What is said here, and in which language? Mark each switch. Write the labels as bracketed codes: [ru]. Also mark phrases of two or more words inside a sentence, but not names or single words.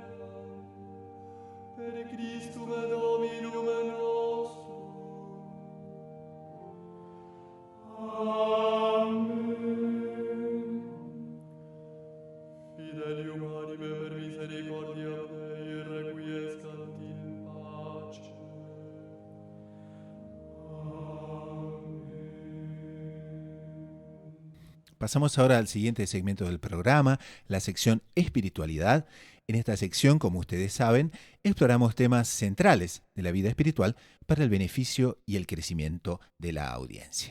[la] Per Christum Dominum nostrum. Amen. Fidelium anime per misericordia Dei requiescant in pace. [es] Pasamos ahora al siguiente segmento del programa, la sección Espiritualidad. En esta sección, como ustedes saben, exploramos temas centrales de la vida espiritual para el beneficio y el crecimiento de la audiencia.